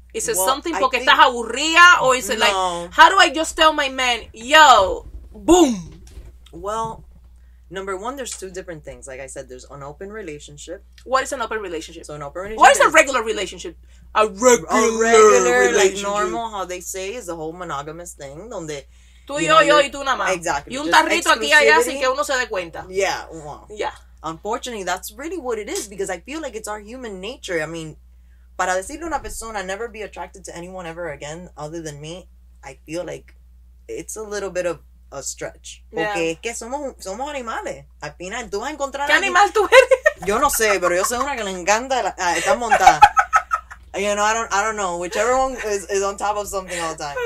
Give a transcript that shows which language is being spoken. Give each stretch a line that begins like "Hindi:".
English: Is it something
Spanish: porque estás aburrida,
English: or is it like, how do I just tell my man, yo, boom? Well, number one, there's 2 different things. Like I said, there's an open relationship. What is an open relationship? So an open relationship. What is a regular relationship? A regular like normal, how they say, is the whole monogamous thing, donde
Spanish: tú y yo y tú nada más.
English: Exactly.
Spanish: Y un tarrito aquí y allá sin que uno se dé cuenta.
English: Yeah, well. Yeah. Unfortunately, that's really what it is, because I feel like it's our human nature. I mean,
Spanish: para decirle a una persona,
English: never be attracted to anyone ever again other than me, I feel like it's a little bit of a stretch.
Spanish: Porque es que somos animales. Al final, tú vas a encontrar... ¿Qué animal tú eres? Yo no sé, pero yo soy una que le encanta estar montada.
English: You know, I don't know. Whichever one is on top of something all the time.